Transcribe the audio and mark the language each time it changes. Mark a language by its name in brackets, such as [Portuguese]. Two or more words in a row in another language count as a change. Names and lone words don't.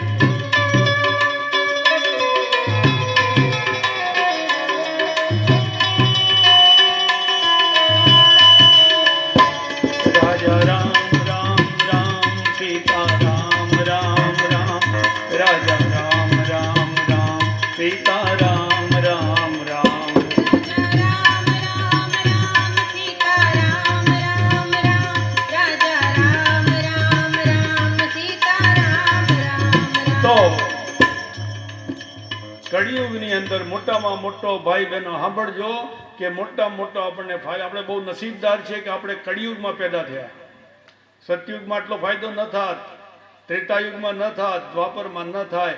[Hindi] राजा राम राम राम सीता राम राम राम, राजा राम राम राम सीता राम राम राम। [Gujarati] तो કળિયુગની અંદર મોટામાં મોટો ભાઈ બહેનો સાંભળજો કે મોટામાં મોટો આપણને ફાયદો, આપણે બહુ નસીબદાર છે કે આપણે કળિયુગમાં પેદા થયા. સતયુગમાં આટલો ફાયદો ન થાત, ત્રેતાયુગમાં ન થાત, દ્વાપરમાં ન થાય.